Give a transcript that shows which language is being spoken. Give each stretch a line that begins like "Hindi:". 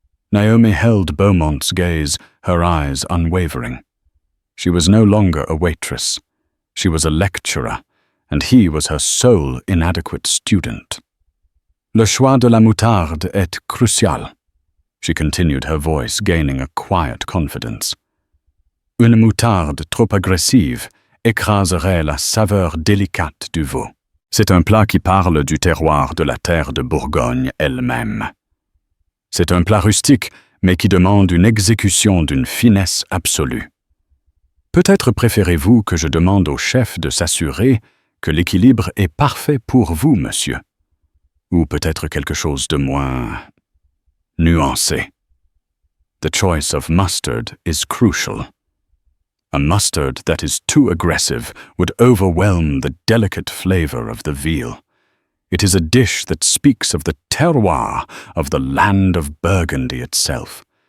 English: Naomi held Beaumont's gaze, her eyes unwavering. She was no longer a waitress. She was a lecturer, and he was her sole inadequate student.
French: "Le choix de la moutarde est crucial,"
English: she continued, her voice gaining a quiet confidence.
French: "Une moutarde trop agressive écraserait la saveur délicate du veau. C'est un plat qui parle du terroir de la terre de Bourgogne elle-même. C'est un plat rustique, mais qui demande une exécution d'une finesse absolue. Peut-être préférez-vous que je demande au chef de s'assurer que l'équilibre est parfait pour vous, monsieur. Ou peut-être quelque chose de moins nuancé.
English: The choice of mustard is crucial. A mustard that is too aggressive would overwhelm the delicate flavor of the veal. It is a dish that speaks of the terroir of the land of Burgundy itself.